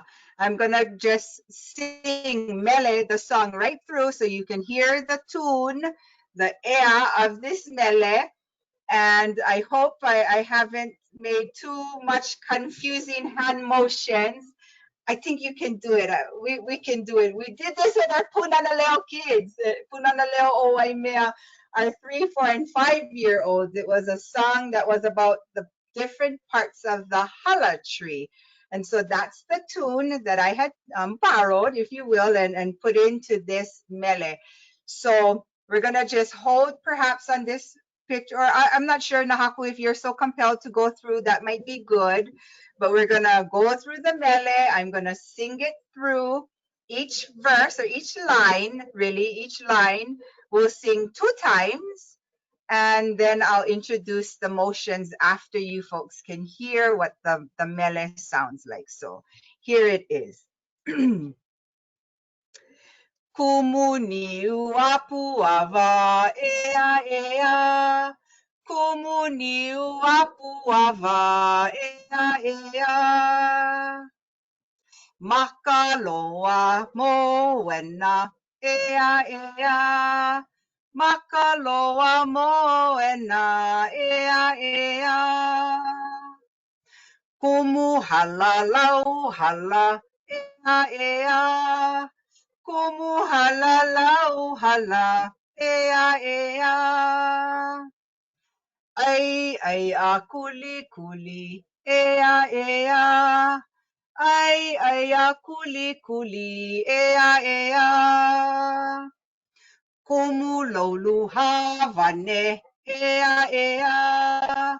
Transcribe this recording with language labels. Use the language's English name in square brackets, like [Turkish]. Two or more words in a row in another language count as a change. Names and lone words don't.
[English] I'm gonna just sing mele, the song right through, so you can hear the tune, the air of this mele. And I hope I haven't made too much confusing hand motions. I think you can do it. We can do it. We did this with our Punanaleo kids. Punanaleo o Waimea, our 3, 4, and 5-year-olds. It was a song that was about the different parts of the hala tree. And so that's the tune that I had borrowed, if you will, and put into this mele. So we're going to just hold perhaps on this picture. Or I'm not sure, Nahaku, if you're so compelled to go through, that might be good. But we're going to go through the mele. I'm going to sing it through each verse, or each line, really, each line we'll sing 2 times. And then I'll introduce the motions after you folks can hear what the mele sounds like. So here it is. [Hawaiian] Kumu niu apu ava ea ea. Kumu niu apu ava ea ea. Makaloa moena ea ea. Makaloa moena ea ea. Kumu hala lau hala ea ea. Kumu hala lau hala ea ea. ai a kuli, ea. Ai a kuli, ea. Kumu lolu havane, ea.